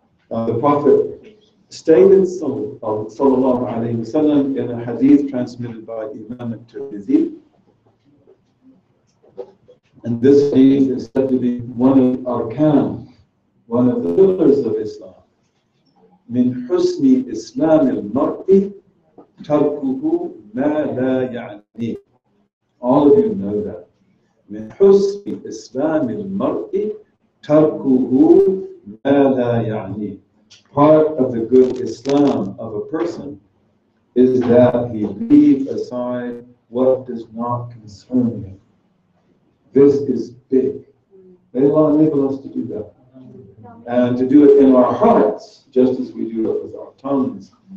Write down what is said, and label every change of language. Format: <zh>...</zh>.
<en>The Prophet stated, sallallahu alayhi wa sallam, in a hadith transmitted by Imam al-Tirmidhi, and this hadith is said to be one of arkan, one of the pillars of Islam.</en> <ar>من حسن إسلام المرء تركه ما لا يعنيه.</ar> <en>All of you know that.</en> <ar>من حسن إسلام المرء تركه ما لا يعنيه.</ar> <en>Part of the good Islam of a person is that he leave aside what does not concern him. This is big. May Allah enable us to do that. And to do it in our hearts, just as we do it with our tongues.</en>